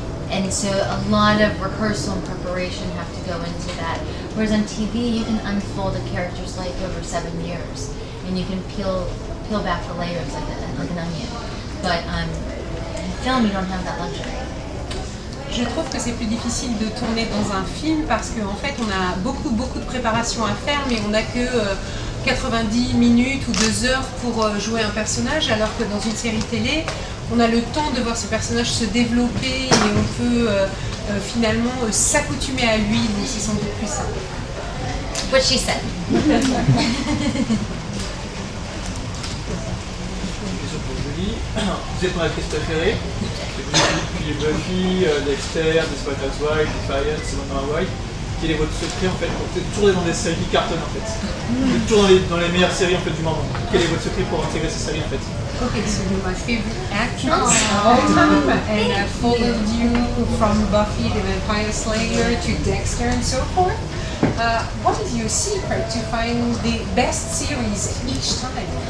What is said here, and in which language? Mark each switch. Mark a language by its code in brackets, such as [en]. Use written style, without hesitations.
[en] And so a lot of rehearsal and preparation have to go into that. Whereas on TV you can unfold a character's life over 7 years, and you can peel back the layers like an onion. But in film you don't have that luxury. [fr] Je trouve que c'est plus difficile de tourner dans un film parce qu'en fait on a beaucoup de préparation à faire, mais on n'a que 90 minutes ou 2 heures pour jouer un personnage, alors que dans une série télé on a le temps de voir ce personnage se développer et on peut finalement s'accoutumer à lui, donc c'est sans doute plus simple. [en] What she said. [fr] Question pour Julie. Vous êtes mon actrice préférée. Vous êtes depuis Buffy, Dexter, Desperate Housewives, Defiance, Wonder White. Quel est votre secret en fait pour tourner dans des séries qui cartonnent en fait? Vous êtes toujours dans les meilleures séries en fait du moment. Quel est votre secret pour intégrer ces séries en fait? [en] Okay, so you're my favorite actress of all time, and I followed you from Buffy the Vampire Slayer to Dexter and so forth. What is your secret to find the best series each time?